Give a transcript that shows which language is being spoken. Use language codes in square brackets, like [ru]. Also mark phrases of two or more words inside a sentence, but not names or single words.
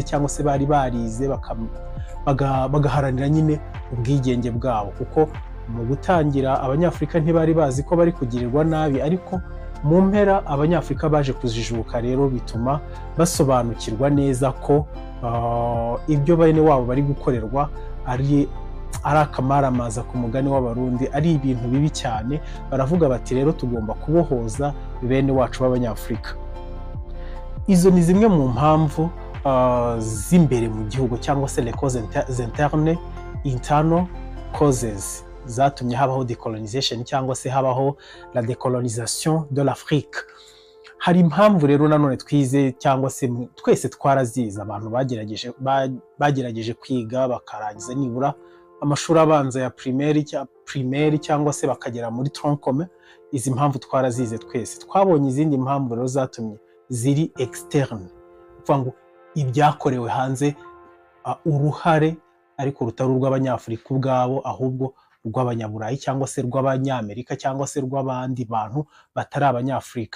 [rw] cyangwa se bari barize bagaharanira nyine ubwigenge bwabo, kuko mu gutangira Abanyafurika ntibari bazi ko bari kugirirwa nabi, ariko mu mpera Abanyafurika baje kujijuka rero, bituma basobanukirwa neza ko ibyo bene wabo bari gukorerwa ari akamaramaza ku mugani w'Abarundi, ari ibintu bibi cyane. Baravuga bati rero tugomba kubohoza bene wacu b'Abanyafurika. Izo ni zimwe mu mpamvu z'imbere mu gihugu cyangwa se [fr] les causes internes, [en] internal causes, [rw] zatumye habaho decolonization cyangwa se habaho [fr] la décolonisation de l'Afrique. [rw] Hari impamvu rero nanone twize cyangwa se twese twarazize. Abantu bagerageje kwiga bakarangiza nibura amashuri abanza ya primaire cyangwa se bakagera muri troncome. Izi mpamvu twarazize twese. Twabonye izindi mpamvu rero zatumye ziri externe, kuvuga ngo ibyakorewe hanze, uruhare ariko rutari urw'Abanyafurika ubwabo, ahubwo rw'Abanyaburayi cyangwa se rw'Abanyamerika cyangwa se rw'abandi bantu batari Abanyafurika.